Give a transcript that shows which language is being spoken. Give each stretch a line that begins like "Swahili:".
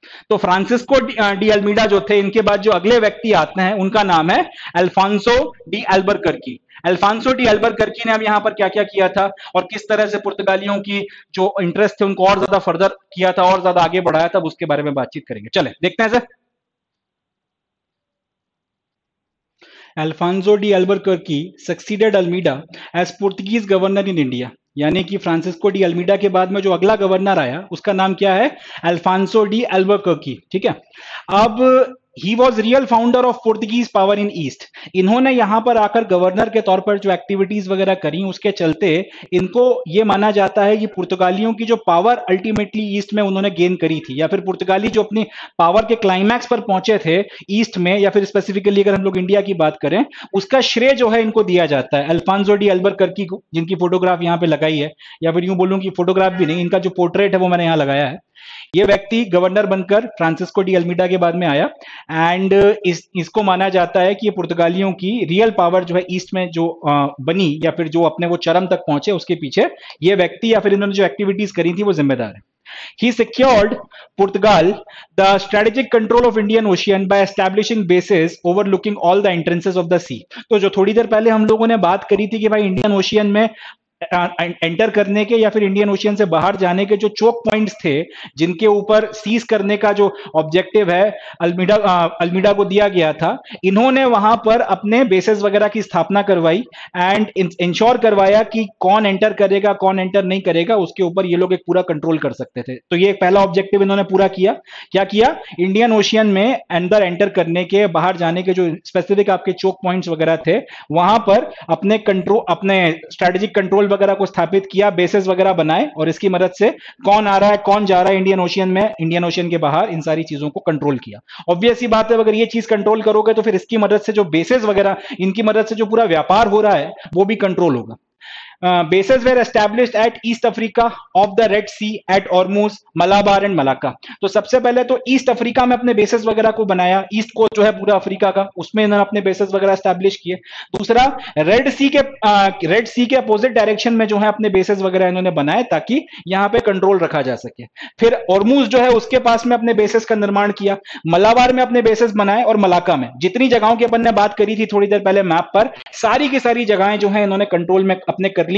Hindi: तो Francisco de Almeida जो थे, इनके बाद जो अगले व्यक्ति आते हैं उनका नाम है अल्फांसो डी अल्बरकर्की। अल्फांसो डी अल्बरकर्की ने अब यहां पर क्या क्या किया था और किस तरह से पुर्तगालियों की जो इंटरेस्ट थे उनको और ज्यादा फर्दर किया था और ज्यादा आगे बढ़ाया था, उसके बारे में बातचीत करेंगे। चले देखते हैं sir.
English: Alfonso de Albuquerque succeeded Almeida as Portuguese governor in India।
Hindi: यानी कि फ्रांसिस्को डी अल्मीडा के बाद में जो अगला गवर्नर आया उसका नाम क्या है?
English: Alfonso de Albuquerque.
Hindi: ठीक है, अब
English: He was real founder of Portuguese power in east.
Hindi: इन्होंने यहां पर आकर गवर्नर के तौर पर जो एक्टिविटीज वगैरह करी उसके चलते इनको यह माना जाता है कि पुर्तगालियों की जो पावर अल्टीमेटली ईस्ट में उन्होंने गेन करी थी, या फिर पुर्तगाली जो अपनी पावर के क्लाइमैक्स पर पहुंचे थे ईस्ट में, या फिर स्पेसिफिकली अगर हम लोग इंडिया की बात करें, उसका श्रेय जो है इनको दिया जाता है अल्फांसो डी अल्बुकर्की को, जिनकी फोटोग्राफ यहां पे लगाई है, या फिर यूं बोलूं कि फोटोग्राफ भी नहीं, इनका जो पोर्ट्रेट है वो मैंने यहां लगाया है। ये व्यक्ति गवर्नर बनकर फ्रांसिस्को डी अल्मीडा के बाद में आया एंड इसको माना जाता है कि ये पुर्तगालियों की रियल पावर जो है ईस्ट में जो बनी या फिर जो अपने वो चरम तक पहुंचे उसके पीछे ये व्यक्ति या फिर इन्होंने जो एक्टिविटीज करी थी वो जिम्मेदार है।
English: He secured Portugal the strategic control of Indian Ocean by establishing bases overlooking all the entrances of the sea।
Hindi: तो जो थोड़ी देर पहले हम लोगों ने बात करी थी कि भाई इंडियन ओशियन में एंटर करने के या फिर इंडियन ओशियन से बाहर जाने के जो चोक पॉइंट्स थे जिनके ऊपर सीज करने का जो ऑब्जेक्टिव है अल्मीडा को दिया गया था, इन्होंने वहां पर अपने बेसेस वगैरह की स्थापना करवाई एंड इंश्योर करवाया कि कौन एंटर करेगा कौन एंटर नहीं करेगा, उसके ऊपर ये लोग एक पूरा कंट्रोल कर सकते थे। तो ये एक पहला ऑब्जेक्टिव इन्होंने पूरा किया। क्या किया? इंडियन ओशियन में अंदर एंटर करने के बाहर जाने के जो स्पेसिफिक आपके चोक पॉइंट्स वगैरह थे वहां पर अपने स्ट्रेटेजिक कंट्रोल वगैरह को स्थापित किया, बेसेस वगैरह बनाए, और इसकी मदद से कौन आ रहा है कौन जा रहा है इंडियन ओशियन में, इंडियन ओशियन के बाहर, इन सारी चीजों को कंट्रोल किया। ऑब्वियस सी बात है अगर ये चीज कंट्रोल करोगे तो फिर इसकी मदद से जो बेसेस वगैरह इनकी मदद से जो पूरा व्यापार हो रहा है वो भी कंट्रोल होगा।
English: bases were established at East Africa of the Red Sea at Ormuz, Malabar and Malacca।
Hindi: तो सबसे पहले तो ईस्ट अफ्रीका में अपने बेसेस वगैरह को बनाया, ईस्ट को जो है पूरा अफ्रीका का, उसमें इन्होंने अपने बेसेस वगैरह एस्टैब्लिश किए। दूसरा, रेड सी के अपोजिट डायरेक्शन में जो है अपने बेसेस वगैरह इन्होंने बनाए ताकि यहां पे कंट्रोल रखा जा सके। फिर ऑर्मूज जो है उसके पास में अपने बेसेस का निर्माण किया, मलाबार में अपने बेसेस बनाए और मलाका में, जितनी जगहों की अपन ने बात करी थी थोड़ी देर पहले मैप पर, सारी की सारी जगहें जो है इन्होंने कंट्रोल में अपने कर ली।